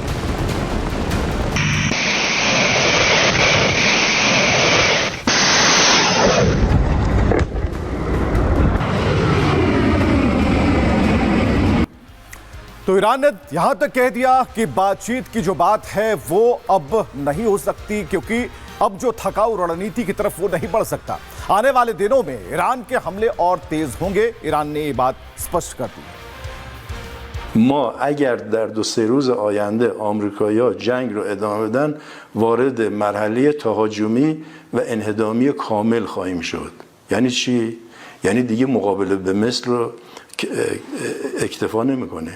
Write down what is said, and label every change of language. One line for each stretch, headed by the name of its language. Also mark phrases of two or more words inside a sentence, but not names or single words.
Hindi: तो ईरान ने यहां तक कह दिया कि बातचीत की जो बात है वो अब नहीं हो सकती, क्योंकि अब जो थकाऊ रणनीति की तरफ वो नहीं बढ़ सकता। आने वाले दिनों में ईरान के हमले और तेज होंगे। ईरान ने ये बात स्पष्ट कर दी।
Persian: ما اگر در 2-3 روز آینده آمریکایی‌ها جنگ رو ادامه بدن وارد مرحله تهاجمی و انهدامی کامل خواهیم شد. یعنی چی؟ یعنی دیگه مقابله به مصر رو اکتفا نمی‌کنه.